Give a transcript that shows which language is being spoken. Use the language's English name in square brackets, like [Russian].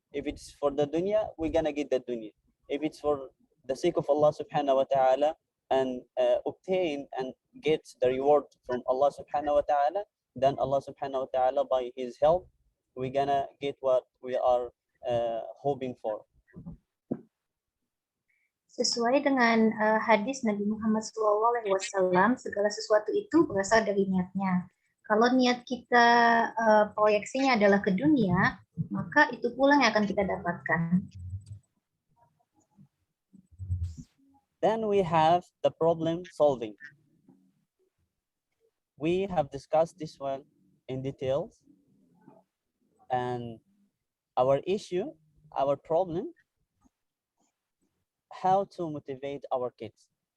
[English] If it's for the dunya, we're gonna get the dunya. If it's for the sake of Allah subhanahu wa ta'ala and obtain and get the reward from Allah subhanahu wa ta'ala, then Allah subhanahu wa ta'ala, by his help, we're gonna get what we are hoping for. [Indonesian] Sesuai dengan hadis Nabi Muhammad SAW, segala sesuatu itu berasal dari niatnya. Kalau niat kita proyeksinya adalah ke dunia, maka itu pula yang akan kita dapatkan. [English] Then we have the problem solving. We have discussed this one in details, and our issue, our problem, how to motivate our kids.